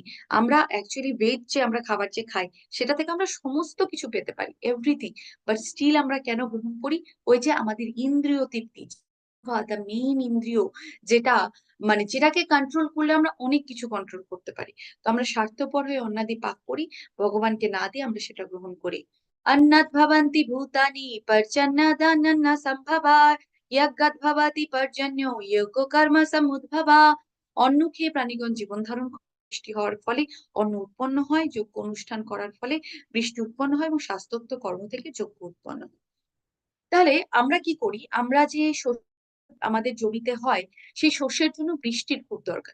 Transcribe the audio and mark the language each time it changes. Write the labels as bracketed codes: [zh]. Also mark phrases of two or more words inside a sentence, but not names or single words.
[bn] আমরা অ্যাকচুয়ালি ভেজ যে আমরা খাবার যে খাই, সেটা থেকে আমরা সমস্ত কিছু পেতে পারি, এভরিথিং। [en] but still [bn] আমরা কেন গ্রহণ করি? ওই যে আমাদের ইন্দ্রিয় তৃপ্তি, [en] the main [bn] ইন্দ্রিয়, যেটা মানে যেটাকে কন্ট্রোল করলে আমরা অনেক কিছু কন্ট্রোল করতে পারি। তো আমরা স্বার্থপর হয়ে অন্নাদি পাক করি, ভগবানকে না দিয়ে আমরা সেটা গ্রহণ করি। [sa] अन्नद् भवन्ति भूतानि पर्जन्यदानन्न সম্ভবা, यज्ञद् भवति पर्जन्यो यज्ञ कर्म समुद्भवा। [bn] অন্ন খেয়ে প্রাণীগণ জীবন ধারণ করে, বৃষ্টি হওয়ার ফলে অন্ন উৎপন্ন হয়, যজ্ঞ অনুষ্ঠান করার ফলে বৃষ্টি উৎপন্ন হয় এবং শাস্ত্রোক্ত কর্ম থেকে যজ্ঞ উৎপন্ন হয়। তাহলে আমরা কি করি? আমরা যে আমাদের জমিতে হয়, সেই শস্যের জন্য বৃষ্টির খুব দরকার।